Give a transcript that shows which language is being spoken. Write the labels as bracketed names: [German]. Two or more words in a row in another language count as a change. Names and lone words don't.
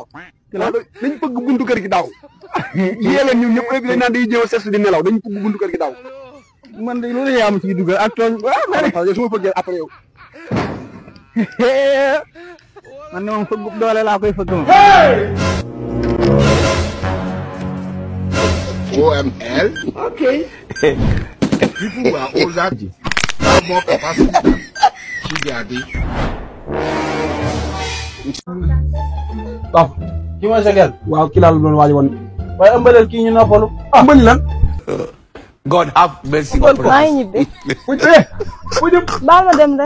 [Wolof] dañ bëgg buntu kër gi daaw. yéen ñun ñëpp bi dañ naan day jéem a seet di nelaw dañ bëgg buntu kër gi daaw. man de loolu yaa ma ciy dugal ak tooñ yow su ma fëggee après yow. man de moom fëggub doole laa koy fëgg moom. [English] OML. Ok. People who are older have more capacity to their day. [Wolof] Papa ki mooy sa gel. waaw kii laa la doon waaj woon. waaye ëmbaleel kii ñu noppalu. mbëli lan. [English] God have mercy upon us. [Wolof] maa ngi ñibbi. baal ma dem rek.